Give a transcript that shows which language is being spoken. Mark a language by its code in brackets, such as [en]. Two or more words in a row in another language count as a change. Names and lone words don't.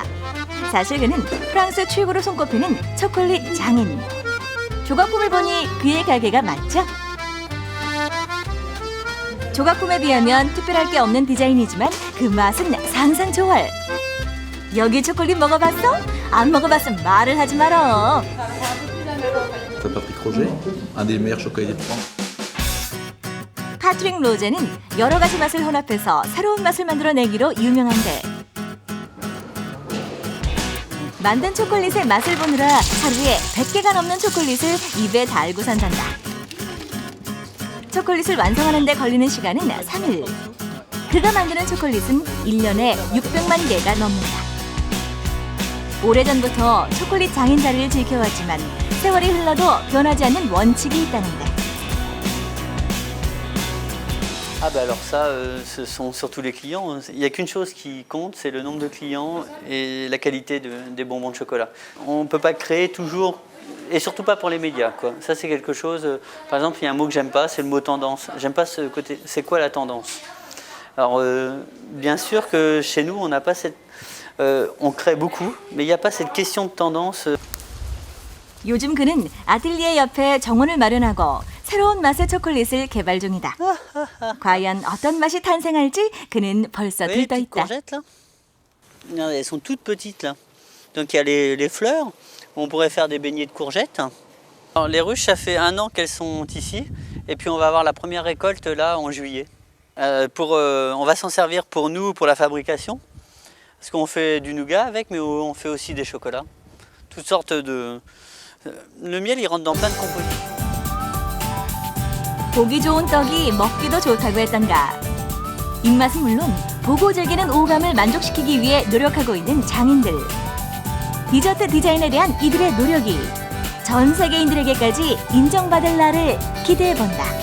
[ko] 사실 그는 프랑스 최고로 손꼽히는 초콜릿 장인. 조각품을 보니 그의 가게가 맞죠? 조각품에 비하면 특별할 게 없는 디자인이지만 그 맛은 상상 초월. 여기 초콜릿 먹어봤어? 안 먹어봤으면 말을 하지 말어. [fr] Patrick Roger, un des meilleurs chocolatiers de France. [ko] 파트릭 로제는 여러 가지 맛을 혼합해서 새로운 맛을 만들어내기로 유명한데 만든 초콜릿의 맛을 보느라 하루에 100개가 넘는 초콜릿을 입에 달고 산단다. 초콜릿을 완성하는 데 걸리는 시간은 3일. 그가 만드는 초콜릿은 1년에 600만 개가 넘는다. 오래전부터 초콜릿 장인 자리를 지켜왔지만 세월이 흘러도 변하지 않는 원칙이 있다는데. [fr] Ah bah alors ça, ce sont surtout les clients. Il n'y a qu'une chose qui compte, c'est le nombre de clients et la qualité des bonbons de chocolat. On ne peut pas créer toujours, et surtout pas pour les médias, quoi. Ça c'est quelque chose, par exemple il y a un mot que j'aime pas, c'est le mot tendance. J'aime pas ce côté, c'est quoi la tendance? Alors bien sûr que chez nous on n'a pas cette... on crée beaucoup, mais il n'y a pas cette question de tendance. [ko] 요즘 그는 아틀리에 옆에 정원을 마련하고 새로운 맛의 초콜릿을 개발 중이다. 과연 어떤 맛이 탄생할지 그는 벌써 들떠 있다. [fr] Elles sont toutes petites là. Donc il y a les fleurs. On pourrait faire des beignets de courgettes. Alors, les ruches, ça fait 1 an qu'elles sont ici. Et puis on va avoir la première récolte là en juillet. On va s'en servir pour nous, pour la fabrication. Parce qu'on fait du nougat avec, mais on fait aussi des chocolats. Toutes sortes de... Le miel, il rentre dans plein de compositions. [ko] 보기 좋은 떡이 먹기도 좋다고 했던가. 입맛은 물론 보고 즐기는 오감을 만족시키기 위해 노력하고 있는 장인들. 디저트 디자인에 대한 이들의 노력이 전 세계인들에게까지 인정받을 날을 기대해본다.